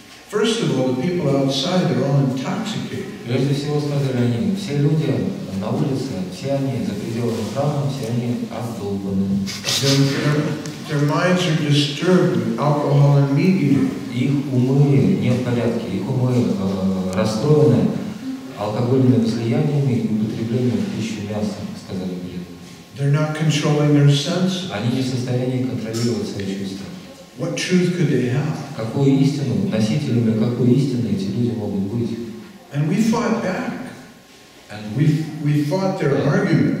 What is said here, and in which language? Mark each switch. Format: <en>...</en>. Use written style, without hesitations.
<en>First of all, the people outside, they're all intoxicated.</en> <ru>Прежде всего, сказали они, все люди на улице, все они за пределами храма, все они обдолбаны.</ru> <en>Their minds are disturbed with alcohol and meat eating.</en> <ru>Их умы не в порядке, их умы расстроены алкогольными возлияниями и употреблением в пищу мяса, сказали преданные.</ru> <en>They're not controlling their senses.</en> <ru>Они не в состоянии контролировать свои чувства.</ru> <en>What truth could they have?</en> <ru>Какую истину, носителями какой истины эти люди могут быть?</ru> <en>And we fought back. And we fought their argument.</en>